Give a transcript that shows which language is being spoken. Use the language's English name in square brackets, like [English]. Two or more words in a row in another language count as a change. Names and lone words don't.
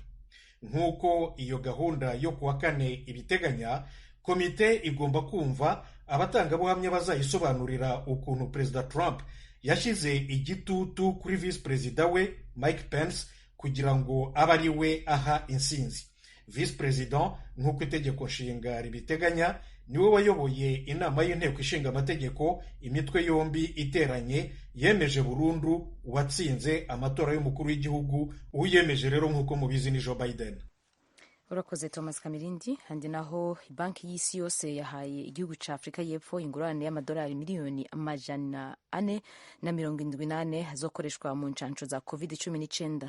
[Kinyarwanda] Nk'uko iyo gahunda yo kuwa kane ibiteganya, komite igomba kumva abatangabuhamya bazayisobanurira ukuntu perezida Trump yashyize igitutu kuri visi perezida we Mike Pence kugira ngo abe ari we aha insinzi. Visi perezida nk'uko itegeko nshinga ribiteganya niwe wayoboye inama y'inteko ishinga amategeko imitwe yombi iteranye yemeje burundu uwatsinze amatora y'umukuru w'igihugu. Uwiyemeje rero nk'uko mubizi ni Joe Biden. [Rundi] Urakoze Thomas Kamirindi. Handi naho banki y'isi yose yahaye igihugu ca Afrika y'Epfo ingurane y'amadolari miliyoni 478 azokoreshwa mu ncanco za COVID-19.